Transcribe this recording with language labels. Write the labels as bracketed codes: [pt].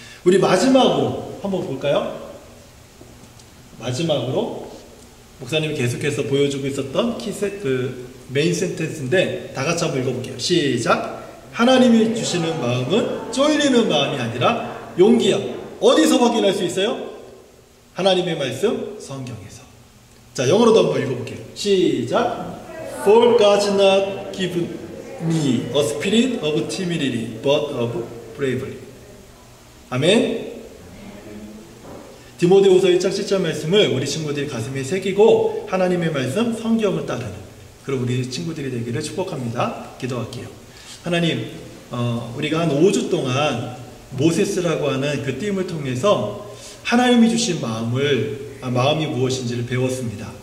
[ko] 우리 마지막으로 한번 볼까요? 마지막으로 목사님이 계속해서 보여주고 있었던 메인 센텐스인데 다 같이 한번 읽어볼게요. 시작! 하나님이 주시는 마음은 쫄리는 마음이 아니라 용기야. 어디서 확인할 수 있어요? 하나님의 말씀, 성경에서. 자, 영어로도 한번 읽어볼게요. 시작! [en] For God did not give me a spirit of timidity, but of bravery. [ko] 아멘. 디모데후서 1장 7절 말씀을 우리 친구들이 가슴에 새기고 하나님의 말씀, 성경을 따르는 그런 우리 친구들이 되기를 축복합니다. 기도할게요. 하나님, 우리가 한 5주 동안 모세스라고 하는 그 띠임을 통해서 하나님이 주신 마음이 무엇인지를 배웠습니다.